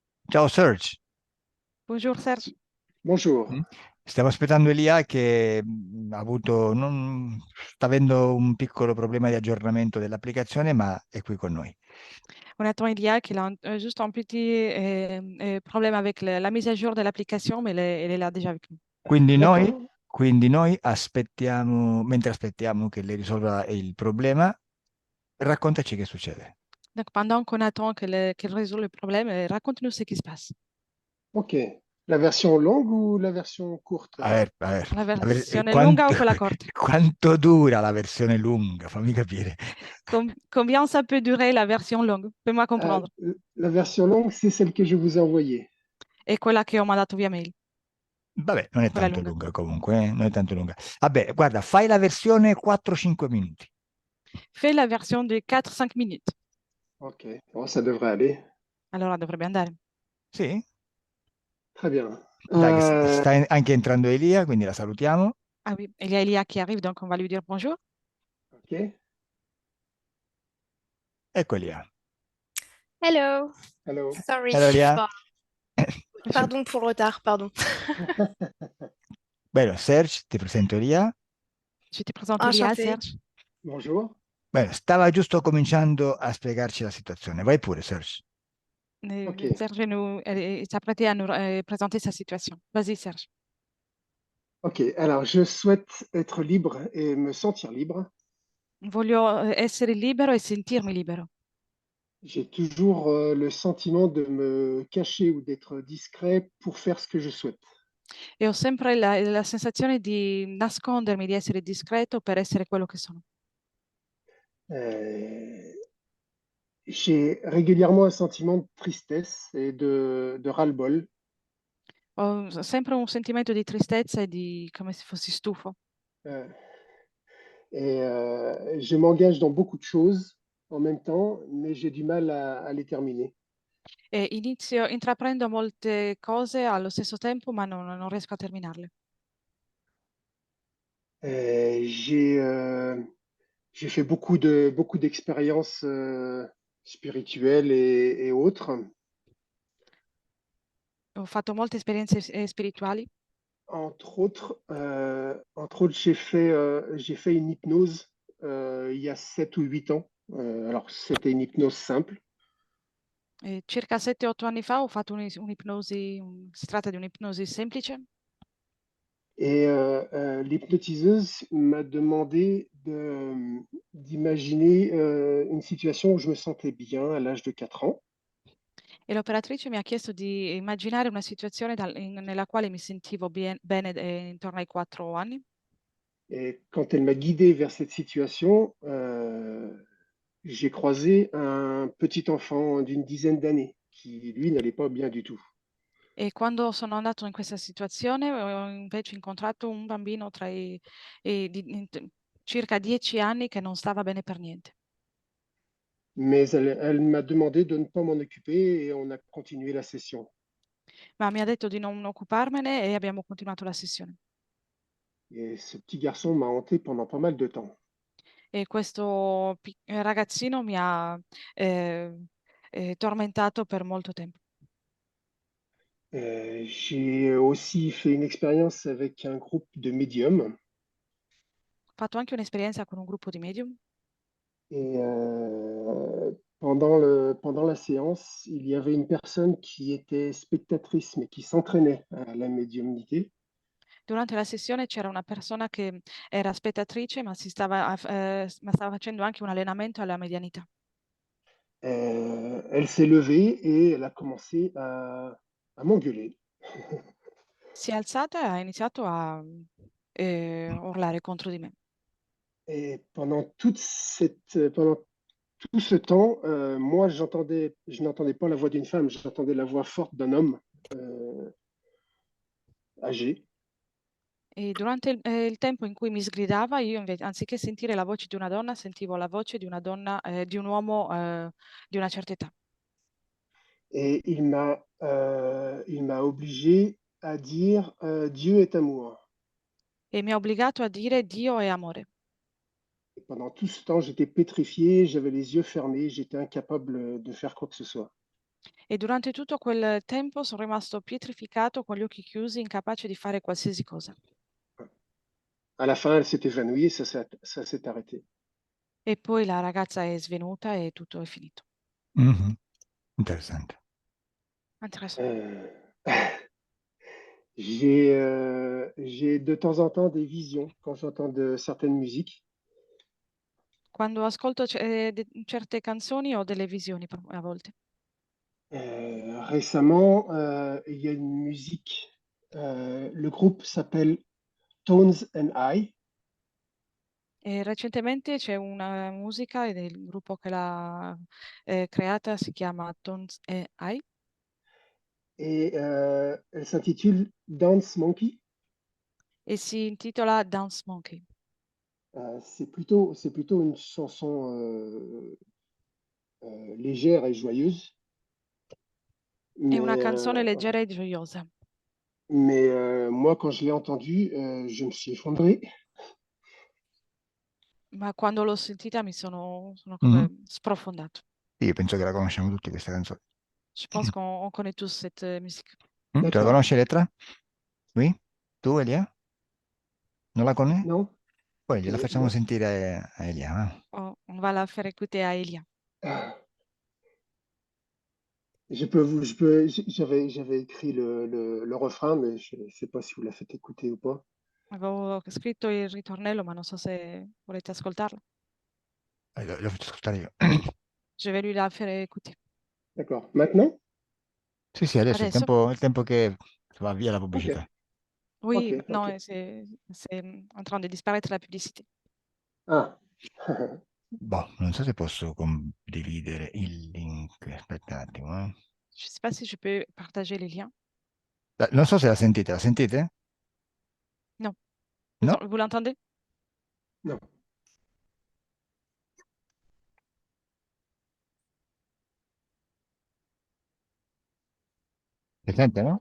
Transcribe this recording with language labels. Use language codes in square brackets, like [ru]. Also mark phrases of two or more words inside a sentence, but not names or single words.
[it] Ciao Serge. [fr] Bonjour Serge. Mm. Bonjour. [it] Stiamo aspettando Elia che sta avendo un piccolo problema di aggiornamento dell'applicazione, ma è qui con noi. [fr] On attend Ilia qui a juste un petit problème avec la mise à jour de l'application, mais elle est là déjà avec nous. [it] Quindi noi, [fr] D'accord. [it] quindi noi aspettiamo, mentre aspettiamo che lei risolva il problema, raccontaci che succede. [fr] Donc pendant qu'on attend qu'elle résolve le problème, raconte-nous ce qui se passe. Ok. La version longue ou la version courte? [es] A ver, [it] La versione lunga quanto, o quella corta? quanto dura la versione lunga? Fammi capire. [fr] Combien ça peut durer la version longue? Fais-moi Ah, comprendre. la version longue, c'est celle que je vous ai envoyée. [it] È quella che ho mandato via mail, Vabbè, non è quella tanto lunga. lunga comunque, non è tanto lunga. Vabbè, guarda, fai la versione 4-5 minuti. [fr] Fais la version de 4-5 minutes. Ok. Bon, ça devrait aller. [it] Allora dovrebbe andare. Sì? [fr] Très bien. [it] Dai, che sta anche entrando Elia, quindi la salutiamo. [fr] Ah oui, il y a Elia qui arrive, donc on va lui dire bonjour. [it] Ok. Ecco Elia. Hello, Hello. sorry. Allora Elia, [fr] Bon, pardon pour le retard, pardon. [it] bene, Serge, ti presento Elia. [fr] Je te présente Elia, Enchantée. Serge. Bonjour. [it] Bene, stava giusto cominciando a spiegarci la situazione. Vai pure, Serge. [fr] Ok. Serge s'apprêtait à nous présenter sa situation. Vas-y, Serge. Ok. Alors, je souhaite être libre et me sentir libre. [it] Voglio essere libero e sentirmi libero. [fr] J'ai toujours le sentiment de me cacher ou d'être discret pour faire ce que je souhaite. [it] E ho sempre la sensazione di nascondermi, di essere discreto per essere quello che sono. [fr] Euh, j'ai régulièrement un sentiment de tristesse et de ras-le-bol. [it] Ho sempre un sentimento di tristezza e di come se fossi stufo. [fr] Euh, je m'engage dans beaucoup de choses en même temps, mais j'ai du mal à les terminer. [it] E intraprendo molte cose allo stesso tempo, ma non riesco a terminarle. [fr] Euh, j'ai euh, j'ai fait beaucoup d'expériences spirituelles et autres. [it] Ho fatto molte esperienze spirituali. [fr] Entre autres, j'ai fait une hypnose il y a 7 ou 8 ans. Alors, c'était une hypnose simple. [it] Circa 7-8 anni fa ho fatto un'ipnosi, si tratta di un'ipnosi semplice. [fr] L'hypnotiseuse m'a demandé d'imaginer une situation où je me sentais bien à l'âge de 4 ans. [it] E l'operatrice mi ha chiesto di immaginare una situazione nella quale mi sentivo bene intorno ai 4 anni. [fr] Et quand elle m'a guidé vers cette situation, j'ai croisé un petit enfant d'une dizaine d'années qui, lui, n'allait pas bien du tout. [it] E quando sono andato in questa situazione ho invece incontrato un bambino circa 10 anni che non stava bene per niente. [fr] Mais elle m'a demandé de ne pas m'en occuper et on a continué la session. [it] Ma mi ha detto di non occuparmene e abbiamo continuato la sessione. [fr] Et ce petit garçon m'a hanté pendant pas mal de temps. [it] E questo ragazzino mi ha tormentato per molto tempo. [fr] J'ai aussi fait une expérience avec un groupe de médiums. [it] Ho fatto anche un'esperienza con un gruppo di medium. [fr] Et pendant la séance, il y avait une personne qui était spectatrice, mais qui s'entraînait à la médiumnité. [it] Durante la sessione c'era una persona che era spettatrice, ma stava facendo anche un allenamento alla medianità. [fr] Elle s'est levée et elle a commencé à m'engueuler. [it] Si è alzata e ha iniziato a urlare contro di me. [fr] Et pendant tout ce temps, moi, je n'entendais pas la voix d'une femme, j'entendais la voix forte d'un homme âgé. [it] E durante il tempo in cui mi sgridava, io invece, anziché sentire la voce di una donna, sentivo la voce di una donna, di un uomo di una certa età. [fr] Et il m'a obligé à dire Dieu est amour. [it] E mi ha obbligato a dire Dio è amore. [fr] Et pendant tout ce temps, j'étais pétrifié, j'avais les yeux fermés, j'étais incapable de faire quoi que ce soit. [it] E durante tutto quel tempo sono rimasto pietrificato con gli occhi chiusi, incapace di fare qualsiasi cosa. [fr] À la fin, elle s'est évanouie et ça s'est arrêté. [it] E poi la ragazza è svenuta e tutto è finito. Mhm. Interessante. Interessante. [fr] J'ai de temps en temps des visions quand j'entends de certaines musiques. [it] Quando ascolto certe canzoni ho delle visioni a volte. [fr] Récemment, il y a une musique, le groupe s'appelle Tones and I, [it] E recentemente c'è una musica e il gruppo che l'ha creata si chiama Tones e I [fr] et elle s'intitule Dance Monkey. [it] e si intitola Dance Monkey. [fr] C'est plutôt une chanson légère et joyeuse, [it] È una [fr] mais, [it] canzone leggera e gioiosa. [fr] moi, quand je l'ai entendue, je me suis effondré. [it] Ma quando l'ho sentita mi sono Mhm. sprofondato. Io penso che la conosciamo tutti questa canzone. [fr] Je pense qu'on connaît tous cette musique. Tu la D'accord. [it] conosci Elettra? Oui? Tu Elia? Non la conosci? Non? Poi Ok, gliela facciamo [fr] bon. [it] sentire a Elia. [fr] Va? Oh, on va la faire écouter à Elia. Ah, j'avais écrit le refrain, mais je ne sais pas si vous la faites écouter ou pas. [it] Avevo scritto il ritornello, ma non so se volete ascoltarlo. Lo faccio ascoltare io. [fr] Je vais lui la faire écouter. D'accord. Maintenant? [it] Sì, sì, adesso è Adesso? il tempo che va via la Ok, pubblicità. [fr] Oui, ok, maintenant ok. c'est en train de disparaître la publicité. Ah. [it] Boh, non so se posso condividere il link. Aspetta un attimo. [fr] Je ne sais pas si je peux partager les liens. [it] Non so se la sentite? [fr] Non. [it] No? [fr] Vous l'entendez? Non. [it] Si sente, no?